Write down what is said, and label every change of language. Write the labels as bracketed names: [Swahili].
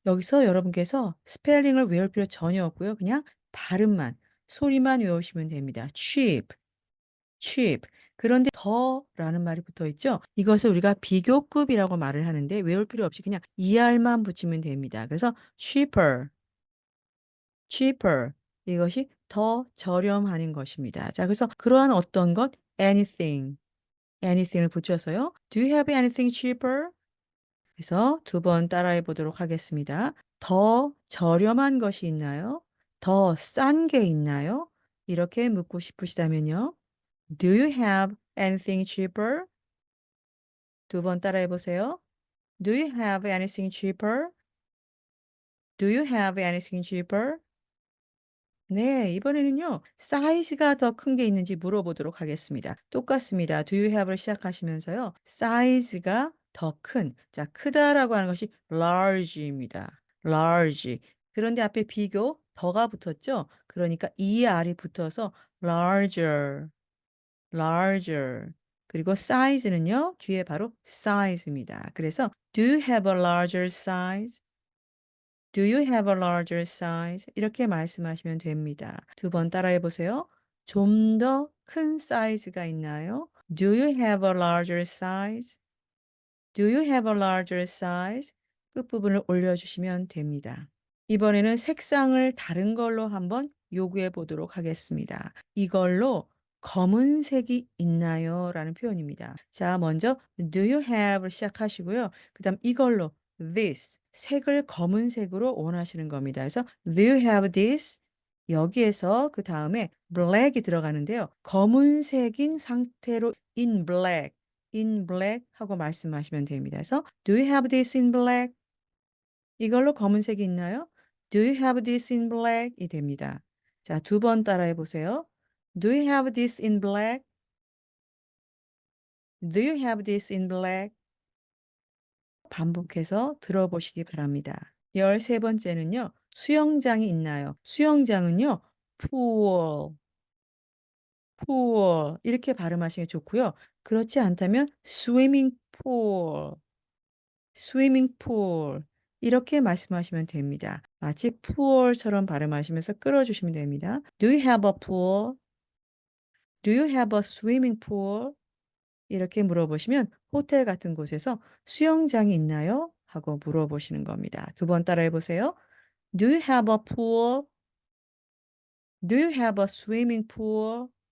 [Korean] 여기서 여러분께서 스펠링을 외울 필요 전혀 없고요. 그냥 발음만, 소리만 외우시면 됩니다. [English] cheap, cheap. [Korean] 그런데 더라는 말이 붙어 있죠. 이것을 우리가 비교급이라고 말을 하는데 외울 필요 없이 그냥 er만 붙이면 됩니다. [English] 그래서 cheaper, cheaper. [Korean] 이것이 더 저렴하는 것입니다. 자, 그래서 그러한 어떤 것, anything, anything을 붙여서요. [English] Do you have anything cheaper? [Korean] 그래서 두 번 따라해 보도록 하겠습니다. 더 저렴한 것이 있나요? 더 싼 게 있나요? 이렇게 묻고 싶으시다면요. [English] Do you have anything cheaper? [Korean] 두 번 따라해 보세요. [English] Do you have anything cheaper? Do you have anything cheaper? [Korean] 네, 이번에는요, 사이즈가 더 큰 게 있는지 물어보도록 하겠습니다. 똑같습니다. [English] Do you have [Korean] 를 시작하시면서요, 사이즈가 더 큰, 자, 크다라고 하는 것이 large입니다. [English] large. [Korean] 그런데 앞에 비교, 더가 붙었죠? 그러니까 er이 붙어서 larger, larger. 그리고 size는요, 뒤에 바로 size입니다. [English] 그래서 do you have a larger size? Do you have a larger size? [Korean] 이렇게 말씀하시면 됩니다. 두 번 따라해 보세요. 좀 더 큰 사이즈가 있나요? [English] Do you have a larger size? Do you have a larger size? [Korean] 끝부분을 올려주시면 됩니다. 이번에는 색상을 다른 걸로 한번 요구해 보도록 하겠습니다. "이걸로 검은색이 있나요?" 라는 표현입니다. 자, 먼저 [English] "Do you have?" [Korean] 를 시작하시고요. 그다음 이걸로 this 색을 검은색으로 원하시는 겁니다. [English] 그래서 "Do you have this?" [Korean] 여기에서 그다음에 black이 들어가는데요. 검은색인 상태로 [English] in black [Korean] 하고 말씀하시면 됩니다. [English] 그래서 "Do you have this in black?" [Korean] 이걸로 검은색이 있나요? [English] Do you have this in black? [Korean] 이 됩니다. 자, 두 번 따라해 보세요. [English] Do you have this in black? Do you have this in black? [Korean] 반복해서 들어보시기 바랍니다. 13번째는요. 수영장이 있나요? 수영장은요. pool, pool 이렇게 발음하시는 게 좋고요. 그렇지 않다면 swimming pool, swimming pool 이렇게 말씀하시면 됩니다. 마치 pool처럼 발음하시면서 끌어주시면 됩니다. [English] Do you have a pool? Do you have a swimming pool? [Korean] 이렇게 물어보시면 호텔 같은 곳에서 수영장이 있나요? 하고 물어보시는 겁니다. 두 번 따라해 보세요. [English] Do you have a pool? Do you have a swimming pool?